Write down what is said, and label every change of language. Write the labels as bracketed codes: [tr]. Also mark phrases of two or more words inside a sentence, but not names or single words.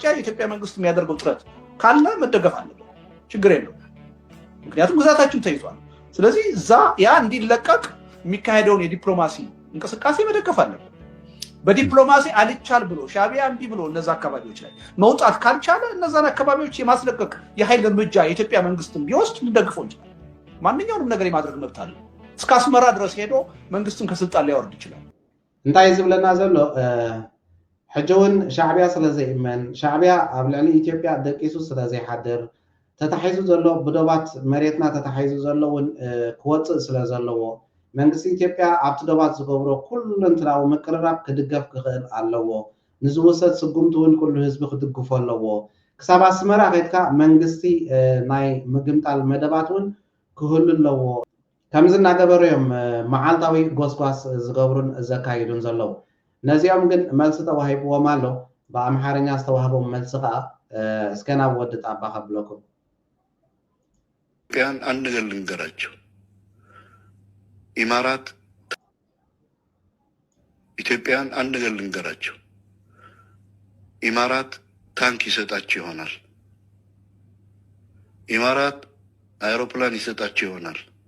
[am] የኢትዮጵያ መንግስት የሚያደርገው ጥረት ካለ መደገፍ አለበት ችግር የለው ምክንያቱም ግዛታችን ተይዟል ስለዚህ ያ እንዲለቀቅ የሚካሄደውን የዲፕሎማሲ እንቅስቃሴ መደገፍ አለበት በዲፕሎማሲ አልቻል ብሎ ሻዕቢያ እንዲ ብሎ እነዛ አካባቢዎች ላይ መውጣት ካልቻለ እነዛን አካባቢዎች የማስለቀቅ የኃይል እርምጃ የኢትዮጵያ መንግስትም ቢወስድ ልደግፈው ይችላል ማንኛውንም ነገር የማድረግ መብት አለ እስከ አስመራ ድረስ ሄዶ መንግስትን ከስልጣን ሊያወርድ ይችላል [ti] እንታይ ዝብለና ዘሎ ሕጂውን ሻዕቢያ ስለዘይእመን ሻዕቢያ ኣብ ልዕሊ ኢትዮጵያ ደቂሱ ስለዘይሓድር ተታሒዙ ዘሎ ብዶባት መሬትና ተታሒዙ ዘሎ እውን ክወፅእ ስለ ዘለዎ መንግስቲ ኢትዮጵያ ኣብቲ ዶባት ዝገብሮ ኩሉ እንትናዊ ምቅርራብ ክድገፍ ክኽእል ኣለዎ ንዝወሰድ ስጉምቲ እውን ኩሉ ህዝቢ ክድግፎ ኣለዎ ክሳብ ኣስመራ ከይድካ መንግስቲ ናይ ምግምጣል መደባት እውን ክህሉ ኣለዎ ከምዚ እናገበሩ እዮም መዓልታዊ ጎስጓስ ዝገብሩን ዘካይዱን ዘለዉ ነዚኦም ግን መልሲ ተዋሂብዎም ኣሎ ብኣምሓርኛ ዝተዋህቦም መልሲ ከዓ እስከ ናብ ወዲ ጣባ ከብለኩም [am] ኢትዮጵያን አንድ ነገር ልንገራቸው ኢማራት ኢትዮጵያን አንድ ነገር ልንገራቸው ኢማራት ታንክ ይሰጣቸው ይሆናል ኢማራት አይሮፕላን ይሰጣቸው ይሆናል